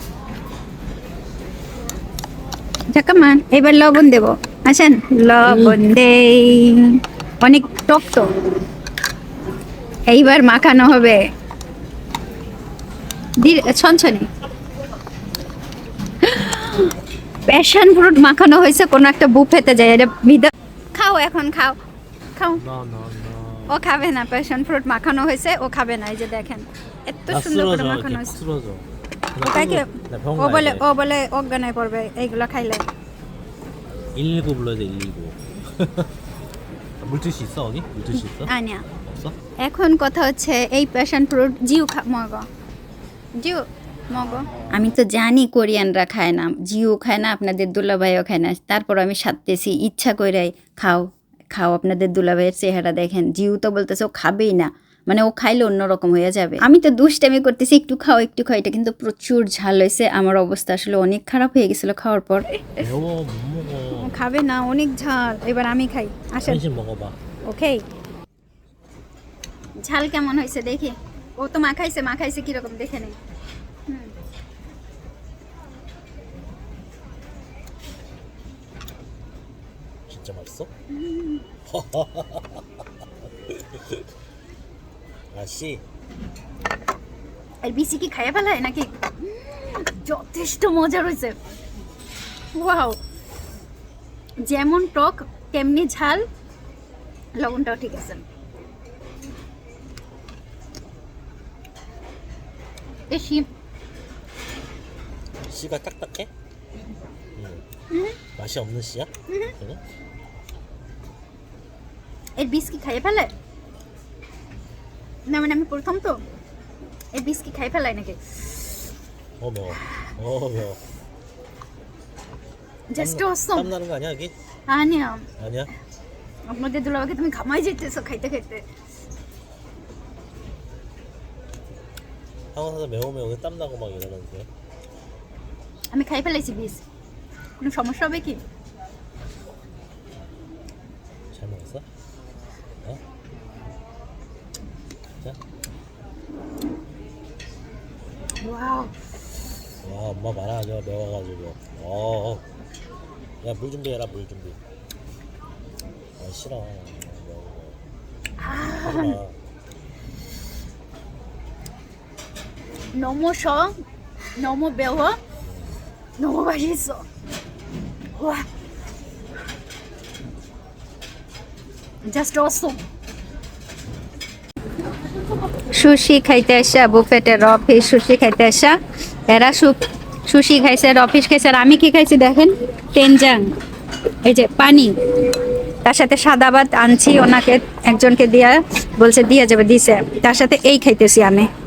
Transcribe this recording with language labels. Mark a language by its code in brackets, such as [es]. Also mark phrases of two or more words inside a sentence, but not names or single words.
[bn] মান এবার লবণ দেব, আসেন লবণ দেই, অনেক টক তো, এইবার মাখানো হবে ছনছনে। [en] passion fruit [bn] মাখানো হয়েছে কোন একটা বুফেতে যায়, এটা খাও এখন খাও খাও। [ko] 나. [bn] ও খাবে না, [en] passion fruit [bn] মাখানো হয়েছে, ও খাবে না। এই যে দেখেন এত [ko] 나 [bn] সুন্দর করে [ko] 쓰러져. [bn] মাখানো [ko] 이렇게 [bn] হয়েছে। [ko] 쓰러져. [bn] ওটাকে [ko] 나 병원 [bn] ও বলে [ko] 가야 돼. [bn] অজ্ঞান হয়ে পড়বে এইগুলো খাইলে। [ko] 119 불러야 돼, 119. 물티슈 있어, 어디? 물티슈 있어? [bn] আনিয়া [ko] 없어? [bn] এখন কথা হচ্ছে এই [en] passion fruit [bn] জিউ মগ জিউ মগ। আমি তো জানি কোরিয়ানরা খায় না, জিও খায় না, আপনাদের দুলাভাইও খায় না, তারপর আমি সাধতেছি ইচ্ছা কইরাই। খাও খাও, আপনাদের দুলাভাইয়ের চেহারা দেখেন, জিও তো বলতেছে ও খাবেই না, মানে ও খাইলে অন্যরকম হয়ে যাবে। আমি তো দুষ্টামি করতেছি একটু খাও একটু খাও, এটা কিন্তু প্রচুর ঝাল হয়েছে, আমার অবস্থা আসলে অনেক খারাপ হয়ে গেছিল খাওয়ার পর। [ko] 매워, 못 먹어. [bn] খাবে না, অনেক ঝাল, এবার আমি খাই, আসেন। [ko] 한식 먹어봐. [bn] ওকে, ঝাল কেমন হয়েছে দেখি। ও তো মাখাইছে কিরকম দেখে নেই। [ko] 진짜 맛있어? 아씨, [bn] আর বিসি কি খাইয়ে ফেলায় নাকি? যথেষ্ট মজা রয়েছে, ওয়াও, যেমন টক তেমনি ঝাল, লবণটাও ঠিক আছে। এসি [ko] 씨가 딱딱해? 맛이 없는 씨야? 그래? [bn] এর বিস কি খাইয়ে ফেলে না, মানে আমি প্রথম তো, এর বিস কি খাইয়ে ফেলায় নাকি? [ko] 매워. 매워. [en] just awesome. [ko] 땀 나는 거 아니야, 여기? [bn] আনিয়া [ko] 아니야? [bn] আপনাদের দুলাভাইকে তুমি ঘামাই যেতেছো খাইতে খাইতে। [ko] 한국 사람 매우면 여기 땀 나고 막 이러는데. [bn] আমি খাই ফেলাইছি বিস, কোনো সমস্যা হবে কি? [ko] 잘 먹었어? 어? 자. ওয়াও, 와, 엄마 말하죠. 매워가지고. 야, 물 준비해라, 물 준비. 아, 싫어. 매워. 하지마. 너무 셔, 너무 매워, 너무 맛있어. 와, [en] just awesome. [bn] সুশি খাইতে আসা, বুফেটের অফিস সুশি খাইতে আসা, এরা সুশি খাইছে, অফিস খাইছে, আর আমি কি খাইছি দেখেন, টেনজাং, এই যে পানি, তার সাথে সাদা ভাত আনছি, ওনাকে একজনকে দিয়া বলছে দিয়ে যাবে, দিছে, তার সাথে এই খাইতেছি আমি।